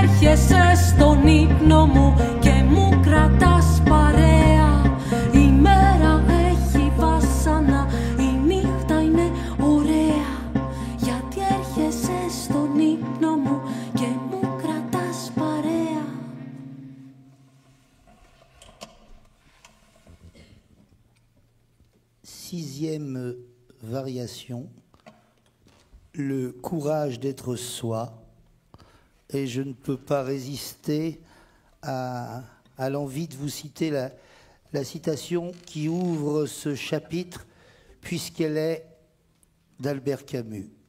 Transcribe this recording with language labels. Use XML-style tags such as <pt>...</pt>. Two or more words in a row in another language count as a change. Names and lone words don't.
<el>έρχεσαι στον ύπνο μου και μου κρατάς παρέα. Η μέρα έχει βάσανα, η νύχτα είναι ωραία. Γιατί έρχεσαι στον ύπνο μου και μου κρατάς παρέα.</el> <fr>Sixième variation, le courage d'être soi. Et je ne peux pas résister à l'envie de vous citer la citation qui ouvre ce chapitre, puisqu'elle est d'Albert Camus.</fr>